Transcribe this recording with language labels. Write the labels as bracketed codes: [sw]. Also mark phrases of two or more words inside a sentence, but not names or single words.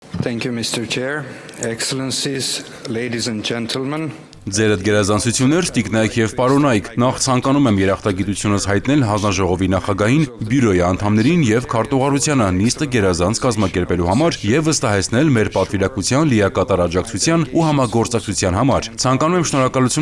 [en] Thank you, Mr. Chair. Excellencies, ladies and gentlemen. [hy] Ձերդ գերազանցություններ, տիկնայք եւ պարոնայք, նախ ցանկանում եմ երախտագիտությունս հայտնել հանձնաժողովի նախագահին, բյուրոյի անդամներին եւ քարտուղարությանը նիստը գերազանց կազմակերպելու համար եւ վստահեցնել մեր պատվիրակության լիակատար աջակցության ու համագործակցության համար։ Ցանկանում եմ շնորհակալություն